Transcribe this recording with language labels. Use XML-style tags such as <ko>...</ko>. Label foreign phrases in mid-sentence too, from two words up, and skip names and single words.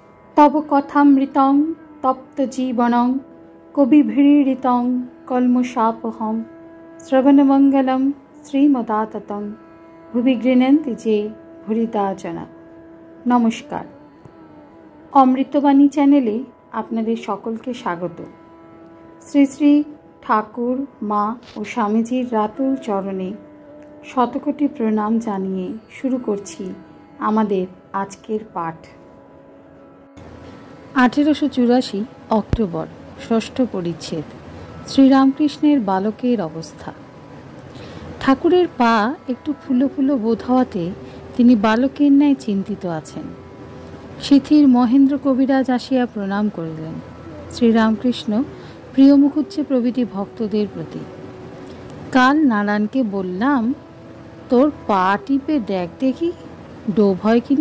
<sa>तव कथामृतं तप्तजीवनं कविभिरीडितं कल्मषापहं श्रवणमंगलं श्रीमदाततं भुवि गृह्णन्ति जे भूरिदा जना।</sa> <bn>নমস্কার, অমৃতবাণী চ্যানেলে আপনাদের সকলকে স্বাগত। শ্রী শ্রী ঠাকুর মা আর স্বামীজীর রাতুল চরণে শতকোটি প্রণাম জানিয়ে শুরু করছি আমাদের আজকের পাঠ। 1884 অক্টোবর, ষষ্ঠ পরিচ্ছেদ। শ্রীরামকৃষ্ণের বালকের অবস্থা। ঠাকুরের পা একটু ফুলো ফুলো বোধ हওয়াতে তিনি বালকের ন্যায় চিন্তিত আছেন। শিথির মহেন্দ্র কবিরাজ আসিয়া প্রণাম করিলেন। শ্রীরামকৃষ্ণ প্রিয় মুখুজ্জে প্রভৃতি ভক্তদের প্রতি, কাল নারায়ণকে বললাম তোর পা টিপে দেখ দেখি ডোব হয় কিনা।</bn>